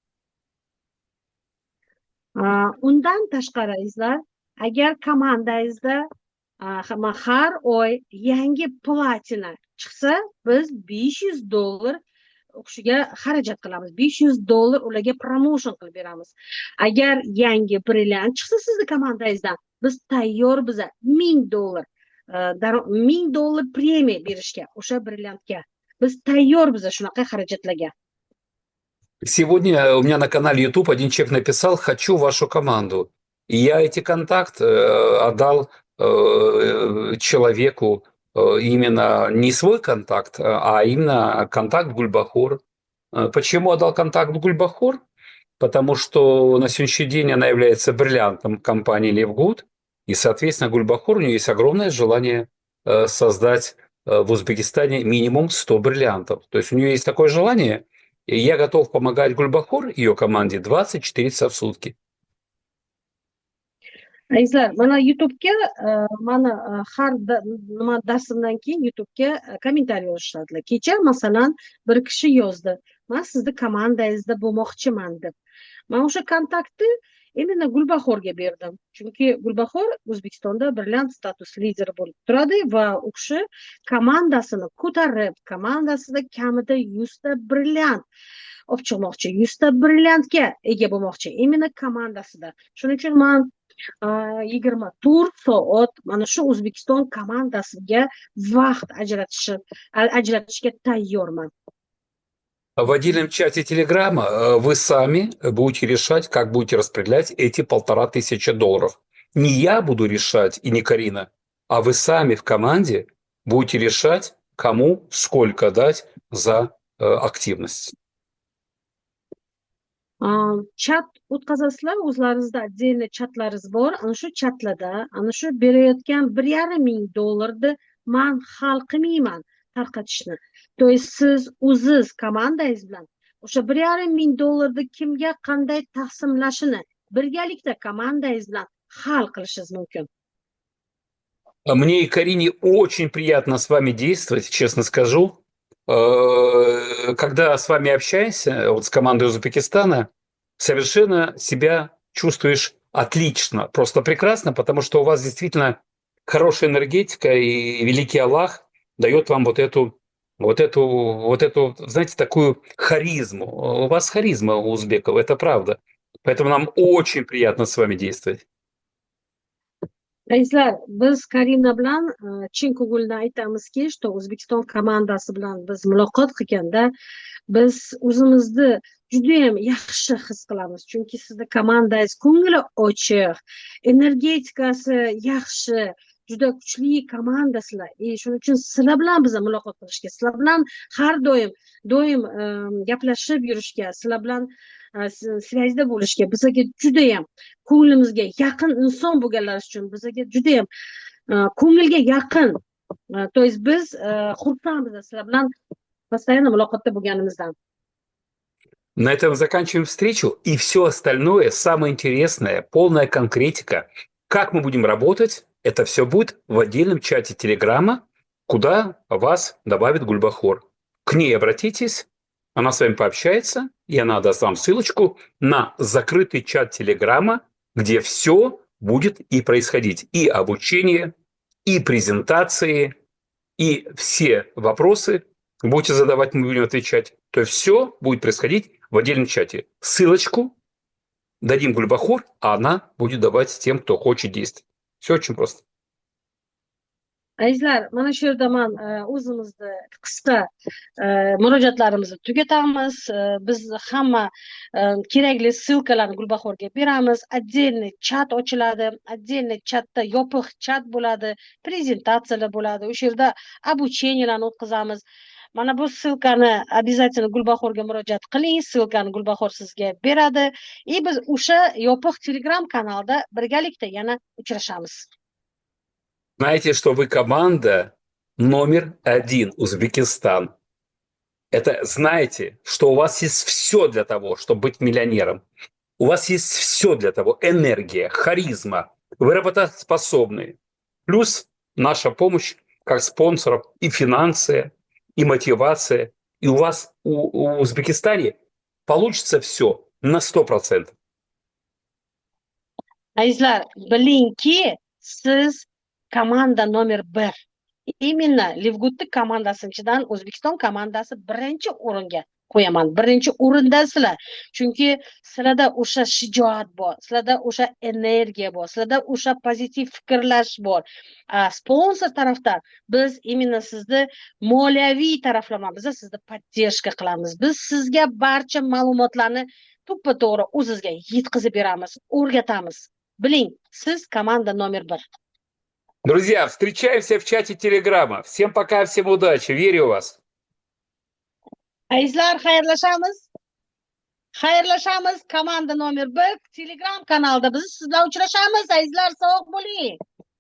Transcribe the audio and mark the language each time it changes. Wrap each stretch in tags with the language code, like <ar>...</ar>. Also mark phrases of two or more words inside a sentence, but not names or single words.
<uz>Undan tashqari izlar, agar komandangizda har oy yangi platina chiqsa, biz $500 o'qishiga xarajat qilamiz. $500 ularga promotion qilib beramiz. Agar yangi brilliant chiqsa sizni komandangizdan, biz tayyormiz $1000 $1000 premiya berishga o'sha brilliantga biz tayyormiz shunaqa xarajatlarga.</uz> <ru>Сегодня у меня на канале YouTube один человек написал: «Хочу вашу команду». И я эти контакты отдал человеку, именно не свой контакт, а именно контакт Гульбахор. Почему отдал контакт Гульбахор? Потому что на сегодняшний день она является бриллиантом компании «Левгуд», и, соответственно, Гульбахор, у нее есть огромное желание создать в Узбекистане минимум 100 бриллиантов. То есть у нее есть такое желание, и я готов помогать Гульбахор, ее команде, 24 часа в сутки.</ru> <uz>Azizlar, mana YouTube'ga mana har nima darsimdan keyin YouTube'ga kommentariy yozishadilar. Kecha masalan bir kishi yozdi: "Men sizni komandangizda bo'lmoqchiman" deb. Men o'sha kontaktni именно Gulbahorga berdim. Chunki Gulbahor O'zbekistonda brilliant status lideri bo'lib turadi va u kishi komandasini ko'tarib, komandasida kamida 100 ta brilliant olib chiqmoqchi, 100 ta brilliantga ega bo'lmoqchi, именно komandasida. Shuning uchun men 24 soat mana shu O'zbekiston komandasiga vaqt ajratishga tayyorman.</uz> <ru>В отдельном чате Телеграма вы сами будете решать, как будете распределять эти $1500. Не я буду решать и не Карина, а вы сами в команде будете решать, кому сколько дать за активность.</ru> <uz>Chat o'tkazasizlar, o'zlaringizda отдельный chatlaringiz bor. Ana shu chatlarda ana shu berayotgan $1500 men hal qilmayman tarqatishni.</uz> <ru>То есть</ru> <uz>siz o'ziz komandangiz bilan o'sha $1500 kimga qanday taqsimlashini birgalikda komandangiz bilan hal qilishingiz mumkin.</uz> <ru>Мне и Карине очень приятно с вами действовать, честно скажу. Когда с вами общаешься, вот с командой Узбекистана, совершенно себя чувствуешь отлично, просто прекрасно, потому что у вас действительно хорошая энергетика, и великий Аллах дает вам вот эту, знаете, такую харизму. У вас харизма у узбеков, это правда. Поэтому нам очень приятно с вами действовать.</ru> <uz>Azizlar, biz Karina bilan chin ko'ngildan aytamizki, что O'zbekiston komandasi bilan biz muloqot qilganda biz o'zimizni judayam yaxshi his qilamiz. Chunki sizni komandangiz ko'ngli ochiq, energetikasi yaxshi, juda kuchli komandasizlar. Shuning uchun sizlar bilan biz muloqot qilishga, sizlar bilan har doim gaplashib yurishga, sizlar bilan svязьda bo'lishga bizga judayam ko'nglimizga yaqin inson bo'lganlar uchun bizga judayam ko'ngilga yaqin.</uz> <ru>То есть</ru> <uz>biz xursandmiz sizlar bilan постоянно muloqotda bo'lganimizdan.</uz> <ru>На этом заканчиваем встречу, и все остальное, самое интересное, полная конкретика, как мы будем работать, это все будет в отдельном чате Телеграма, куда вас добавит Гульбахор. К ней обратитесь, она с вами пообщается, и она даст вам ссылочку на закрытый чат Телеграма, где все будет и происходить. И обучение, и презентации, и все вопросы будете задавать, мы будем отвечать. То есть все будет происходить в отдельном чате. Ссылочку дадим Гульбахор, а она будет давать тем, кто хочет действовать. Все очень просто.</ru> <uz>Azizlar, mana shu yerda men o'zimizni qisqa murojaatlarimizni tugatamiz. Biz hamma kerakli ссылкаlarni Gulbahorga beramiz. Отдельный chat ochiladi. Отдельный chatda yopiq chat bo'ladi, prezentatsiyalar bo'ladi. O'sha yerda обученияларni o'tkazamiz. Mana bu ссылкani обязательно Gulbahorga murojaat qiling. Ссылкani Gulbahor sizga beradi. Biz o'sha yopiq Telegram kanalda birgalikda yana uchrashamiz.</uz> <ru>Знаете, что вы команда номер 1 Узбекистан. Это знаете, что у вас есть все для того, чтобы быть миллионером. У вас есть все для того. Энергия, харизма, вы работоспособны. Плюс наша помощь как спонсоров и финансы, и мотивация. И у вас у Узбекистане получится все на 100%.</ru> <uz>Azizlar, bilingki, siz komanda nomer 1. Именно Livgudni komandasidan O'zbekiston komandasi birinchi o'ringa qo'yaman. Birinchi o'rindasizlar. Chunki sizlarda o'sha shijoat bor, sizlarda o'sha energiya bor, sizlarda o'sha pozitiv fikrlash bor. Sponsor tarafdan biz именно sizni moliyaviy taraflama, biz sizni поддержка qilamiz. Biz sizga barcha ma'lumotlarni to'ppa-to'g'ri o'zingizga yetkazib beramiz, o'rgatamiz. Biling, siz komanda номер 1.</uz> <ru>Друзья, встречаемся в чате Телеграма. Всем пока, всем удачи. Верю в вас.</ru> <uz>Azizlar, xayrlashamiz. Xayrlashamiz. Komanda номер 1 Telegram kanalida biz sizlar uchrashamiz. Azizlar, sog' bo'ling.</uz>